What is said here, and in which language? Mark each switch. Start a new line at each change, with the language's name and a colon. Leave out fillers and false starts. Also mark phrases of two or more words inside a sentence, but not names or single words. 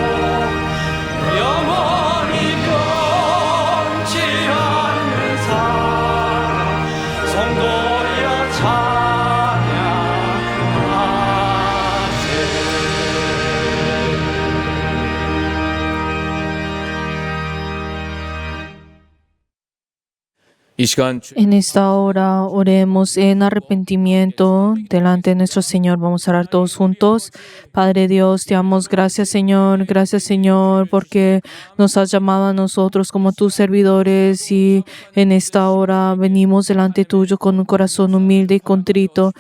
Korean: 영원히 변치 않는 사랑 성도여 찬양하세. 이 시간
Spanish: En esta hora oremos en arrepentimiento delante de nuestro Señor. Vamos a orar todos juntos. Padre Dios, te damos gracias, Señor. Gracias, Señor, porque nos has llamado a nosotros como tus servidores y en esta hora venimos delante tuyo con un corazón humilde y contrito.